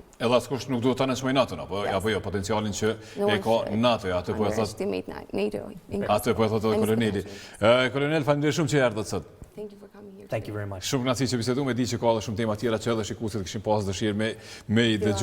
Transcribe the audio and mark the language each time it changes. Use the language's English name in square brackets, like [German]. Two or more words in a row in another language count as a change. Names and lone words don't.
[Albanian] Edhe askush nuk duhet ta nënçmoj NATO-n apo jo potencialin që e ka NATO, atë po e thotë. Atë po e thotë koloneli. Kolonel, faleminderit shumë që erdhët sot. [English] Thank you very much. [Albanian] Shumë kënaqësi që biseduam, e di që ka edhe shumë tema tjera që edhe shikuesit kishin pasur dëshirë me i dëgjuar.